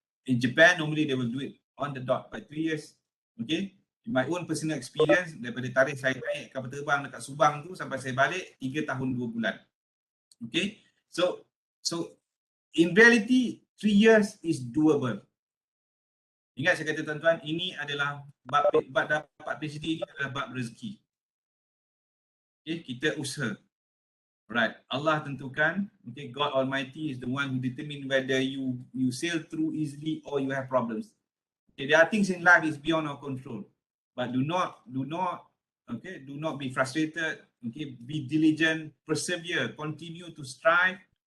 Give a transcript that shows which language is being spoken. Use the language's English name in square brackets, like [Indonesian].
[English] In Japan, normally they will do it on the dot by 3 years. Okay, in my own personal experience, [Malay] daripada tarikh saya naik kapal terbang dekat Subang tu sampai saya balik 3 tahun 2 bulan. [English] Okay, so in reality 3 years is doable. [Malay] Ingat saya kata tuan-tuan, ini adalah bab dapat PhD ini adalah bab rezeki. Okay, kita usaha. Alright, Allah tentukan. [English] Okay, God Almighty is the one who determine whether you sail through easily or you have problems. Okay, there are things in life is beyond our control, but do not be frustrated. Okay, be diligent, persevere, continue to strive.